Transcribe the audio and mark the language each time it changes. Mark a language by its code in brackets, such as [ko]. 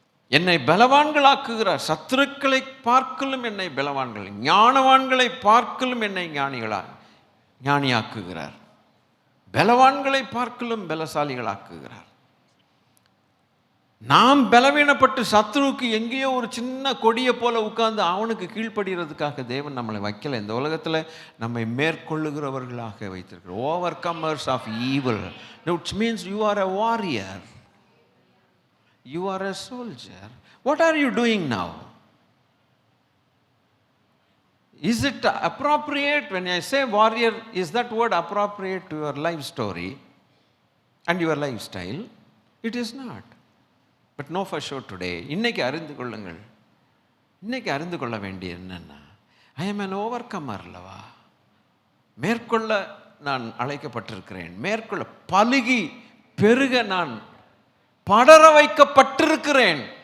[ta] என்னை பலவான்களாக்குகிறார், சத்துருக்களை பார்க்கலும் என்னை பலவான்கள், ஞானவான்களை பார்க்கலும் என்னை ஞானியாக்குகிறார், பலவான்களை பார்க்கலும் பலசாலிகளாக்குகிறார். நாம் பலவீனப்பட்டு சத்ருவுக்கு எங்கேயோ ஒரு சின்ன கொடியை போல உட்கார்ந்து அவனுக்கு கீழ்ப்படுகிறதுக்காக தேவன் நம்மளை வைக்கல. இந்த உலகத்தில் நம்மை மேற்கொள்ளுகிறவர்களாக வைத்திருக்கிறோம். [en] Overcomers of evil, which means you are a warrior, you are a soldier. What are you doing now? Is it appropriate when I say warrior? Is that word appropriate to your life story and your lifestyle? It is not. But know for sure today, [ta] இன்னைக்கு அறிந்து கொள்ளுங்கள், இன்னைக்கு அறிந்து கொள்ள வேண்டிய என்னன்னா, [en] I am an overcomer அல்லவா. [ta] மேற்கொள்ள நான் அழைக்கப்பட்டிருக்கிறேன், மேற்கொள்ள பலுகி பெருக நான் படர வைக்கப்பட்டிருக்கிறேன்.